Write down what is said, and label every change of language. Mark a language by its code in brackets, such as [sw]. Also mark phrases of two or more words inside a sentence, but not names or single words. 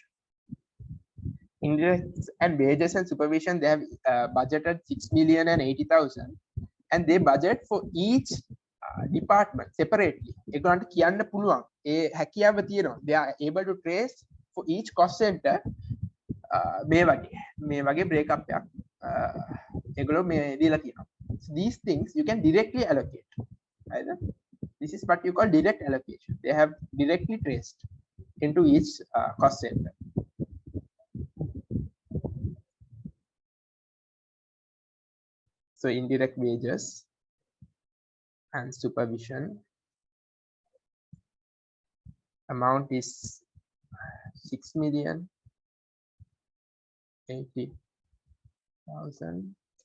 [en] Indirect and wages and supervision, they have budgeted 6,080,000 and they budget for each department separately. [si] ඒගොල්ලන්ට කියන්න පුළුවන් ඒ හැකියාව තියෙනවා. [en] They are able to trace for each cost center [si] මේ වගේ break up එකක් ඒගොල්ලෝ මේ දීලා තියෙනවා. [en] So these things you can directly allocate. Either this is what you call direct allocation. They have directly traced into each cost center. So indirect wages and supervision amount is 6,080,000.